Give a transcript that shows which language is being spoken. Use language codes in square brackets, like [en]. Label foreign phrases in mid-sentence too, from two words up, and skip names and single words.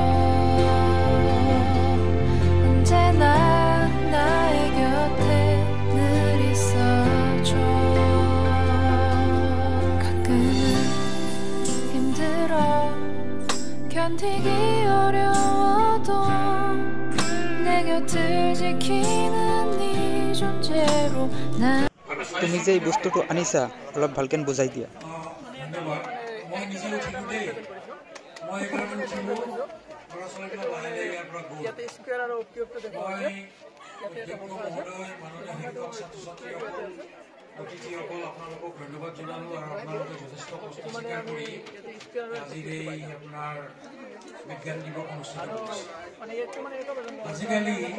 [ko] 언제나 나의 곁에 늘 있어줘 가끔은 힘들어 견디기 어려워도 내 곁을 지키는 네 존재로 난 [as] তুমি যে এই বস্তুটো আনিছা অলপ ভালকে বুজাই দিয়া ধন্যবাদ মই নিজেও উঠিলো দেই মই এবাৰ উঠিলো ল'ৰা ছোৱালীবিলাক লাহে ইয়াৰ পৰা গ'ল মই অধ্যক্ষ মহোদয় মাননীয় শিক্ষক ছাত্ৰ ছাত্ৰীসকল অতিথিসকল আপোনালোকক ধন্যবাদ জনালোঁ আৰু আপোনালোকে যথেষ্ট কষ্ট স্বীকাৰ কৰি আজিৰ এই আপোনাৰ বিজ্ঞান দিৱস অনুষ্ঠিত কৰিছে আজিকালি